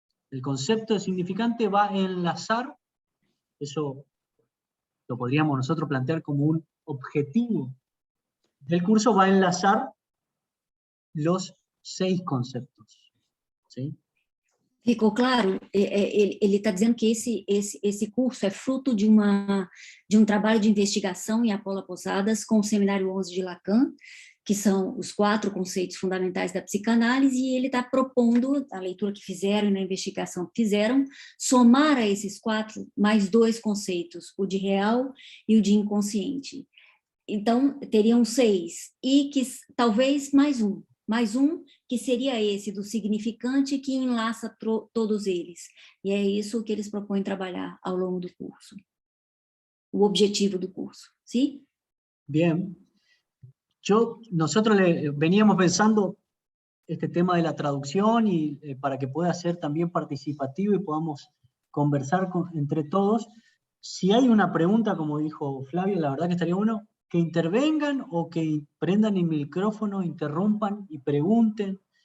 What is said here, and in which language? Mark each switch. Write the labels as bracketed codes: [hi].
[es] El concepto de significante va a enlazar, eso lo podríamos nosotros plantear como un objetivo del curso, va a enlazar los 6 conceptos. ¿Sí? [pt] Ficou claro? Ele está dizendo que esse curso é fruto de um trabalho de investigação em Apola Posadas com o Seminário 11 de Lacan, que são os 4 conceitos fundamentais da psicanálise, e ele está propondo, a leitura que fizeram e na investigação que fizeram, somar a esses 4 mais 2 conceitos, o de real e o de inconsciente. Então, teriam 6, e que talvez mais um que seria esse do significante que enlaça todos eles. E é isso que eles propõem trabalhar ao longo do curso. O objetivo do curso, ¿sí? [es] Bien. Nosotros veníamos pensando este tema de la traducción y para que pueda ser también participativo y podamos conversar entre todos. Si hay una pregunta, como dijo Flavio, la verdad que estaría bueno que intervengan o que prendan el micrófono, interrumpan y pregunten.